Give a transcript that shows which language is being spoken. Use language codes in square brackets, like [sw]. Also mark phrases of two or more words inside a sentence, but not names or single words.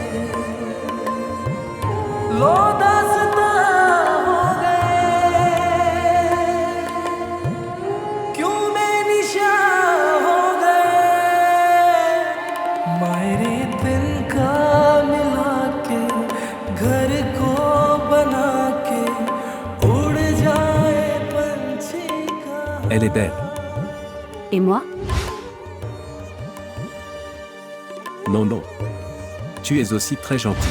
[hi] लो दास्तां हो गए क्यों बेनिशा हो गए मायरे दिल का मिला के घर को बना के उड़ जाए पंछी का [fr] Elle est belle. Et moi? Non, non. Tu es aussi très gentil.